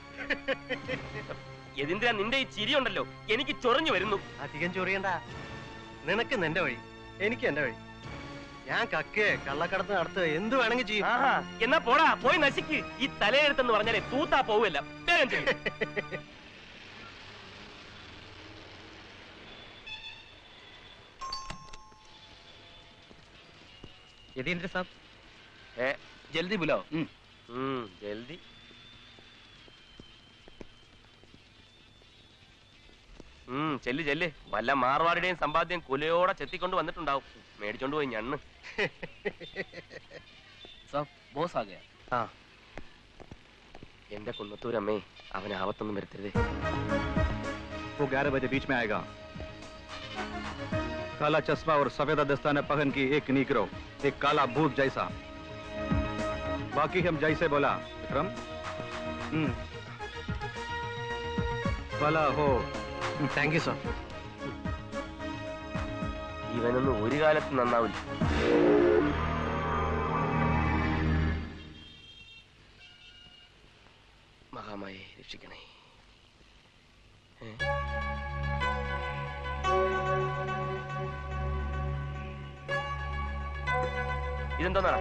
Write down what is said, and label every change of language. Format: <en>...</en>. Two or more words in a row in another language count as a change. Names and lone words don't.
<ml>എന്തിനാ നിന്റെ ഈ ചിരി ഉണ്ടല്ലോ, എനിക്ക് ചൊറിഞ്ഞു വരുന്നു. അധികം ചൊറിയണ്ട. നിനക്ക് നിന്റെ വഴി, എനിക്ക് എന്റെ വഴി. ഞാൻ കക്കേ കള്ളക്കടത്ത് നടത്തുക എന്ത് വേണമെങ്കിൽ ചെയ്യും. എന്നാ പോടാ, പോയി നശിക്ക്. ഈ തലയെഴുത്തെന്ന് പറഞ്ഞാലേ തൂത്താ പോവല്ല. വേഗം ചെയ്യും.</ml> <hi>यदींद्र साहब, जल्दी बुलाओ। जल्दी।</hi> <ml>ചെല്ല് ചെല്ല്. വല്ല മാർവാടിയുടെയും സമ്പാദ്യം കുലയോടെ ചെത്തിക്കൊണ്ട് വന്നിട്ടുണ്ടാവും. മേടിച്ചോണ്ട് പോയി ഞണ്ണ്.</ml> <hi>बॉस आ गया.</hi> <ml>എന്റെ കുന്നത്തൂരമ്മേ, അവൻ ആപത്തൊന്നും വരുത്തരുതേ.</ml> <hi>वो 11 बजे बीच में आएगा। काला चश्मा और सफेद दस्ताने पहन की एक नीग्रो, एक काला भूत जैसा। बाकी हम जैसे बोला विक्रम। भला हो।</hi> <en>thank you sir.</en> <ml>ഇവനൊന്നും ഒരു കാലത്ത് നന്നാവില്ല. മഹാമായെ രക്ഷിക്കണേ. ഇതെന്തോന്നാടാ?</ml>